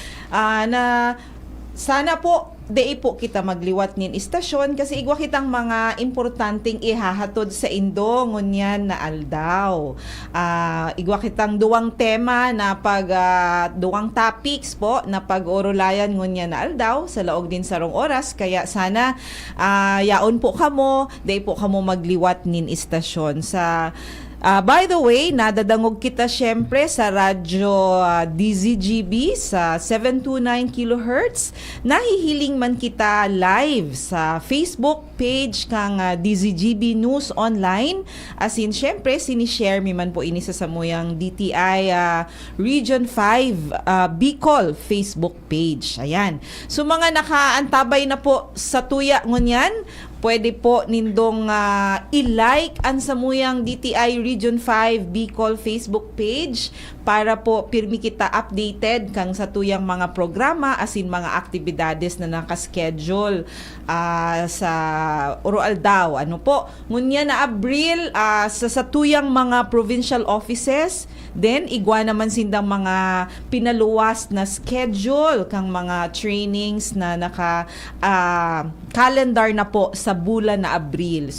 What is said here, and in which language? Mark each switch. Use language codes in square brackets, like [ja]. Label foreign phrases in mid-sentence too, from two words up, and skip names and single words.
[bik] Sana po dei po kita magliwat nin istasyon kasi igwa kitang mga importanteng ihahatod sa Indo ngunyan na aldaw. Igwa kitang duwang tema na duwang topics po na pag-orulayan ngunyan na aldaw sa laog din sarong oras kaya sana yaon po kamo, dei po kamo magliwat nin istasyon sa [en] by the way, [bik] nadadangog kita syempre sa radyo DZGB sa 729 kHz. Nahihiling man kita live sa Facebook page kang DZGB News Online. As in, syempre, sinishare mi man po ini sa samuyang DTI Region 5 Bicol Facebook page. Ayan. So mga nakaantabay na po sa tuya ngunyan, pwede po nindong i-like ang samuyang DTI Region 5 Bicol Facebook page para po pirmi kita updated kang sa tuyang mga programa asin mga aktibidades na nakaschedule sa Oroal daw. Ano po? Ngunya na Abril sa tuyang mga provincial offices, then igwa naman sindang mga pinaluwas na schedule kang mga trainings na naka calendar na po sa bulan na Abril.